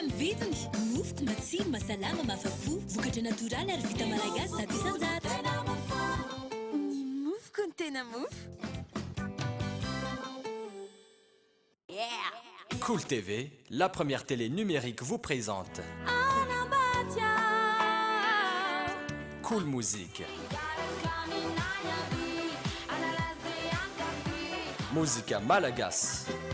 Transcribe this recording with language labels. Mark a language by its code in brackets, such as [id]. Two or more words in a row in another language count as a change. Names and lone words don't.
[mg] vidiny mofo matsiro masalama mahafa-po vokatra natoraly ary vita malagasy zato isanjato ny mofoko ny tena mofo. [fr] Cool TV, la première télé numérique vous présente Cool Musique. Musica Malagas.